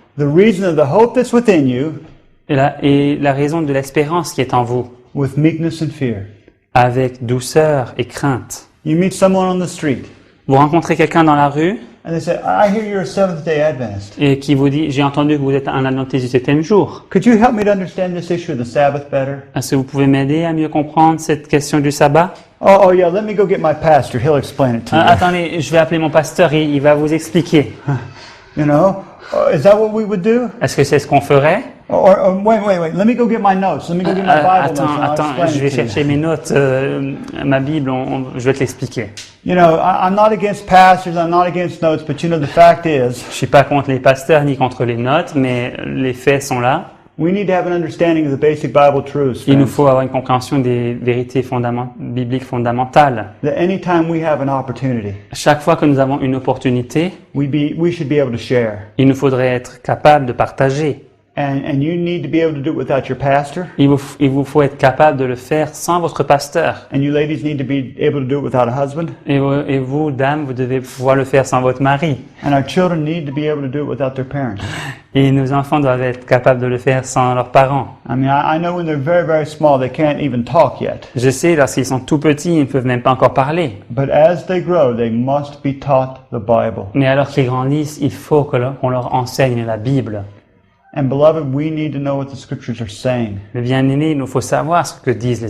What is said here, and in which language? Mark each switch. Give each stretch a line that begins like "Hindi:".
English: the reason of the hope that's within you,
French: et la raison de l'espérance qui est en vous,
English: with meekness and fear."
French: avec douceur et crainte.
English: You meet someone on the street,
French: Vous rencontrez quelqu'un dans la rue
English: and they say, "I hear you're a Seventh-day Adventist.
French: et qui vous dit « J'ai entendu que vous êtes un adventiste du septième jour.
English: Could you help me to understand this issue of the Sabbath better?"
French: Est-ce que vous pouvez m'aider à mieux comprendre cette question du sabbat?
English: Oh yeah, let me go get my pastor. He'll explain it to you."
French: Attendez, je vais appeler mon pasteur, il va vous expliquer.
English: You know, is that what we would do?
French: Est-ce que c'est ce qu'on ferait?
English: Or wait, let me go get my notes. Let me go get my Bible notes, and I'll
French: Attends,
English: explain
French: je vais
English: it to you.
French: chercher mes notes, ma Bible, je vais te l'expliquer.
English: You know, I'm not against pastors, I'm not against notes, but you know, the fact is,
French: Je suis pas contre les pasteurs ni contre les notes, mais les faits sont là.
English: we need to have an understanding of the basic Bible truths,
French: Il nous
English: friends.
French: faut avoir une compréhension des vérités bibliques fondamentales.
English: That anytime we have an opportunity,
French: Chaque fois que nous avons une opportunité,
English: we should be able to share.
French: il nous faudrait être capable de partager.
English: And you need to be able to do it without your pastor,
French: Il vous faut être capable de le faire sans votre pasteur.
English: and you ladies need to be able to do it without a husband,
French: Et vous, dames, vous devez pouvoir le faire sans votre mari.
English: and our children need to be able to do it without their parents.
French: Et nos enfants doivent être capables de le faire sans leurs parents.
English: I mean, I know when they're very, very small, they can't even talk yet.
French: Je sais, lorsqu'ils sont tout petits, ils ne peuvent même pas encore parler.
English: But as they grow, they must be taught the Bible.
French: Mais alors qu'ils grandissent, il faut qu'on leur enseigne la Bible.
English: And beloved, we need to know what the scriptures are saying.
French: Mais bien aimé, il nous faut savoir ce que disent les